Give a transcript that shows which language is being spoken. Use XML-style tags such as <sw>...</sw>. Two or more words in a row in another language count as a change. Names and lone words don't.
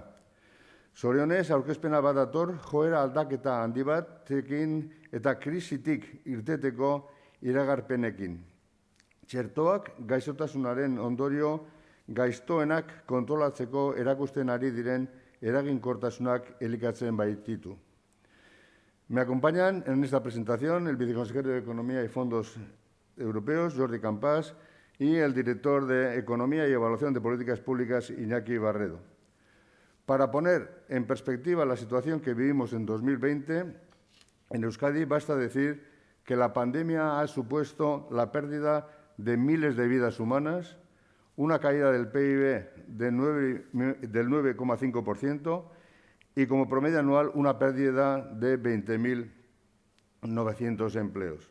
<eu>Zorionez, aurkezpena bat dator, joera aldaketa handi batekin eta krisitik irteteko iragarpenekin. Txertoak gaixotasunaren ondorio gaiztoenak kontrolatzeko erakusten ari diren eraginkortasunak elikatzen baititu.</eu> <es>Me acompañan en esta presentación el viceconsejero de Economía y Fondos Europeos, Jordi Campàs, y el director de Economía y Evaluación de Políticas Públicas, Iñaki Barredo. Para poner en perspectiva la situación que vivimos en 2020, en Euskadi basta decir que la pandemia ha supuesto la pérdida de miles de vidas humanas, una caída del PIB del 9,5% y como promedio anual una pérdida de 20.900 empleos.</es>